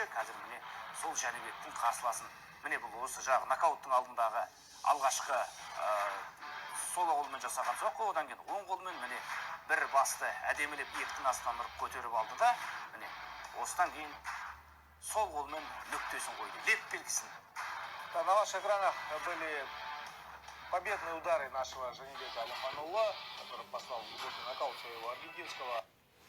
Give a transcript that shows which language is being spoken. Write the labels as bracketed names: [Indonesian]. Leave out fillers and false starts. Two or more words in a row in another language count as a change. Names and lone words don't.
[Kazakh] Қазір міне сол Жәнібектің қарсыласын, міне бұл осы жағы нокауттың алдындағы алғашқы сол қолмен жасаған соққы, одан кейін оң қолмен міне бір басты әдемілеп иектің астынан ұрып көтеріп алды да, міне осыдан кейін сол қолмен нүктесін қойды, леп белгісін. [Russian] На ваших экранах были победные удары нашего Жанибека Әлімханұлы, который послал в глубокий нокаут своего аргентинского